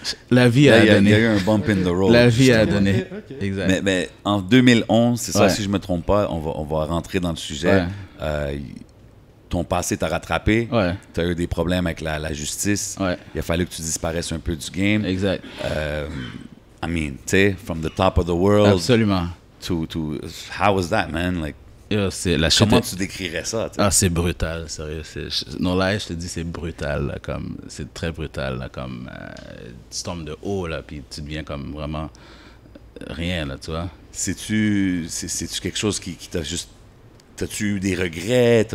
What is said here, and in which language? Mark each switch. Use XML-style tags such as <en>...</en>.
<fr>La vie a donné. Il y a eu un bump in the road. La vie a donné.</fr> <en>Okay.</en> <fr>Exact. Mais en 2011, c'est ça, si je ne me trompe pas, on va rentrer dans le sujet. ton passé t'a rattrapé. Ouais. Tu as eu des problèmes avec la justice. Ouais. Il a fallu que tu disparaisses un peu du game. Exact.</fr> <en>I mean,</en> <fr>tu sais,</fr> <en>from the top of the world</en> <fr>Absolument.</fr> <en>to how was that, man? Like, Yo,</en> <fr>comment tu décrirais ça? T'sais? Ah, c'est brutal, sérieux. Non, là, je te dis, c'est brutal. Là, comme, c'est très brutal. Là, comme, tu tombes de haut, là, puis tu deviens comme vraiment rien, là, tu vois. C'est-tu quelque chose qui t'a juste... T'as-tu eu des regrets?</fr>